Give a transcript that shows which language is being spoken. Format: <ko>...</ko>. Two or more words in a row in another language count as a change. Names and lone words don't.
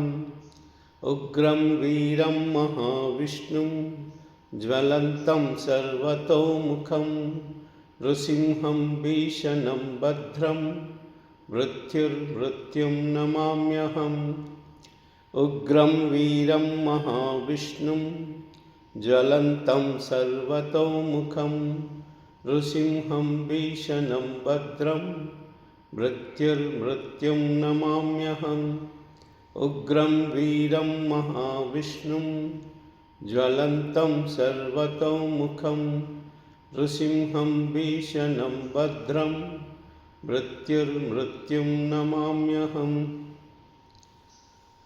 <sa>ఉగ్రం వీరం మహావిష్ణుం, జ్వలంతం సర్వతోముఖం. నృసింహం భీషణం భద్రం, మృత్యుర్మృత్యుం నమామ్యహం. ఉగ్రం వీరం మహావిష్ణుం, ज्वलन्तं सर्वतोमुखं नृसिंहं भीषणं भद्रं मृत्युर्मृत्युं नमाम्यहम् उग्रं वीरं महाविष्णुं ज्वलन्तं सर्वतोमुखं नृसिंहं भीषणं भद्रं मृत्युर्मृत्युं नमाम्यहम्।</sa>